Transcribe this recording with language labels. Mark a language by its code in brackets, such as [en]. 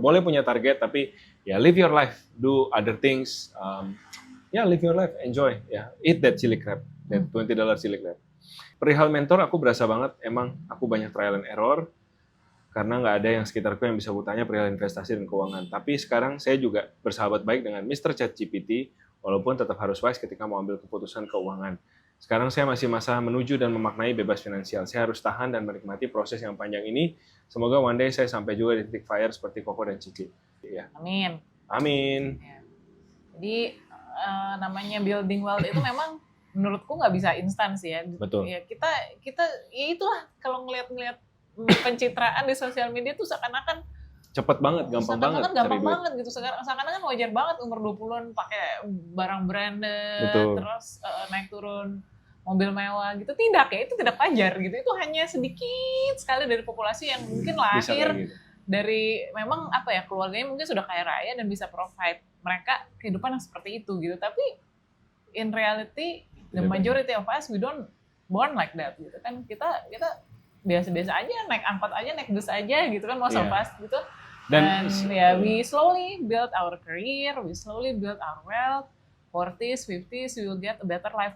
[id] Boleh punya target, tapi ya [en] live your life, do other things, live your life, enjoy, eat that chili crab, that $20 chili crab. [id] Perihal mentor, aku berasa banget, emang aku banyak [en] trial and error, [id] karena nggak ada yang sekitarku yang bisa kutanya perihal investasi dan keuangan. Tapi sekarang saya juga bersahabat baik dengan Mr. ChatGPT, walaupun tetap harus wise ketika mau ambil keputusan keuangan. Sekarang saya masih masa menuju dan memaknai bebas finansial. Saya harus tahan dan menikmati proses yang panjang ini. Semoga [en] one day [id] saya sampai juga di titik fire seperti Koko dan Cici. Ya. Amin. Amin. Ya. Jadi namanya [en] building wealth [id] itu memang menurutku nggak bisa instan sih ya. Betul. Ya kita ya itulah kalau ngeliat pencitraan di sosial media tuh seakan-akan cepet banget, gampang banget gitu. Seakan-akan wajar banget umur 20-an pakai barang branded, terus naik turun mobil mewah gitu. Tidak ya, itu tidak wajar gitu. Itu hanya sedikit sekali dari populasi yang mungkin lahir dari memang keluarganya mungkin sudah kaya raya dan bisa provide mereka kehidupan yang seperti itu gitu. Tapi [en] in reality the majority of us we don't born like that [id] gitu kan. Kita biasa-biasa aja, naik angkot aja, naik bus aja gitu kan, [en] most of us [id] gitu. Dan [en] we slowly build our career, we slowly build our wealth. 40s, 50s, we will get a better life.